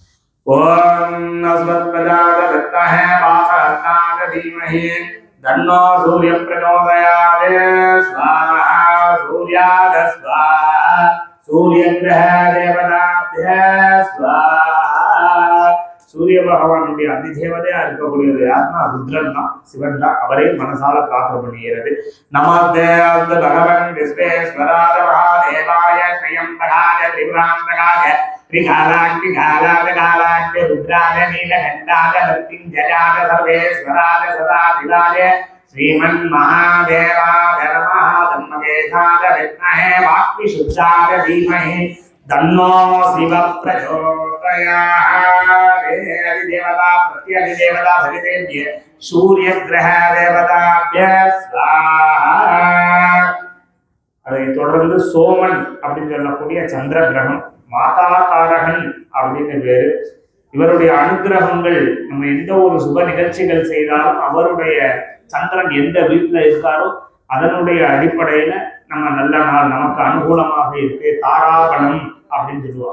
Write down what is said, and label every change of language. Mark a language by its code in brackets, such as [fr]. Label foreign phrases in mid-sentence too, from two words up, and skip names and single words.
[sa] ॐ अस्मत्भजातविद्महे वासवर्णाय धीमहि तन्नो सूर्य प्रचोदयात् स्वाहा सूर्याय स्वाहा सूर्य ग्रह देवताभ्य स्वाहा. [ta] சூரிய பகவானுடைய அதிதேவதையா இருக்கக்கூடியது யாருன்னா ருத்ரன் தான், சிவன் தான். அவரே மனசால பிரார்த்தனை பண்ணுகிறது. [sa] नमस्ते अस्तु भगवन् विश्वेश्वराय महादेवाय त्र्यम्बकाय त्रिपुरान्तकाय त्रिकालाग्निकालाग्निकालाग्नि रुद्राय नीलकण्ठाय मृत्युञ्जयाय सर्वेश्वराय सदाशिवाय श्रीमन्महादेवाय नमः. धम्मकेशाय विद्महे वाक्विशुद्धाय धीमहि तन्नो शिव प्रचोदयात्. अधिदेवता प्रत्यधिदेवता सवितेभ्य सूर्यग्रह देवताभ्य स्वाहा. [ta] அதை தொடர்ந்து சோமன் அப்படின்னு சொல்லக்கூடிய சந்திர கிரகம், மாதாகாரகன் அப்படின்னு பேரு. இவருடைய அனுகிரகங்கள் நம்ம எந்த ஒரு சுப நிகழ்ச்சிகள் செய்தாலும் அவருடைய சந்திரன் எந்த வீட்டுல இருக்காரோ அதனுடைய அடிப்படையில நம்ம நல்ல நாள் நமக்கு அனுகூலமாக இருக்கு, தாராபலம் அப்படின்னு சொல்லுவோம்.